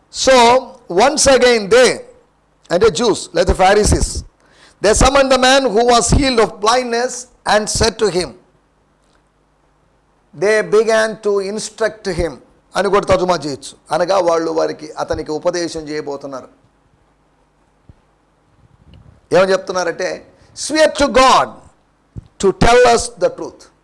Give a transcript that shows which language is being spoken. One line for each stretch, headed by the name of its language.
English: so once again they and the Jews, like the Pharisees, they summoned the man who was healed of blindness and said to him, they began to instruct him
Telugu: అని కూడా తర్జుమా చేయొచ్చు. అనగా వాళ్ళు అతనికి ఉపదేశం చేయబోతున్నారు. ఏమని చెప్తున్నారంటే,
English: swear to God to tell us the truth.